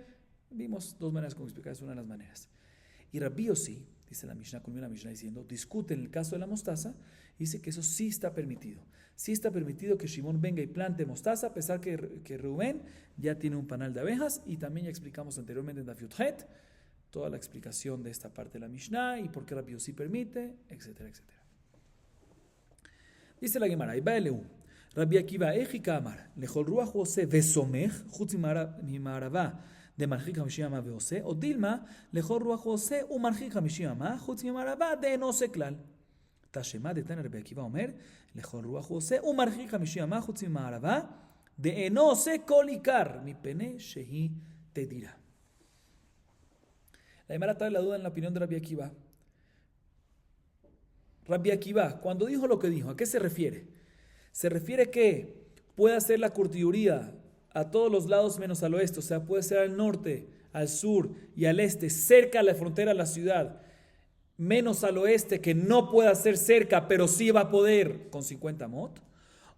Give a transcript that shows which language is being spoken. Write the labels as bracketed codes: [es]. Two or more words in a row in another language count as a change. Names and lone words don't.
[es] Vimos dos maneras como explicar, es una de las maneras. Y Rabbi Yossi, dice la Mishnah, culmina la Mishnah diciendo, discute en el caso de la mostaza, dice que eso sí está permitido. Sí está permitido que Shimón venga y plante mostaza, a pesar que Reubén ya tiene un panal de abejas, y también ya explicamos anteriormente en Daf Yud Het toda la explicación de esta parte de la Mishnah y por qué Rabbi Yossi permite, etcétera, etcétera. Dice la Gemara, [arc] איבעיא להו רבי עקיבא אהיכא אמר לכל רוח עושה וסומך חוץ ממערבה דמרחיק חמישים אמה ועושה או דילמא, לכל רוח עושה, ומרחיק חמישים אמה חוץ ממערבה דאינו עושה כלל. תא שמע דתניא רבי עקיבא אומר לכל רוח עושה, ומרחיק חמישים אמה חוץ ממערבה דאינו עושה כל עיקר מפני שהיא תדירה. [es] La Gemara trae la duda en la opinión de Rabbi Akiva. Rabbi Akiva, cuando dijo lo que dijo, ¿a qué se refiere? Se refiere que puede hacer la curtiduría a todos los lados menos al oeste, o sea, puede ser al norte, al sur y al este, cerca a la frontera de la ciudad, menos al oeste, que no pueda ser cerca, pero sí va a poder con 50 amot.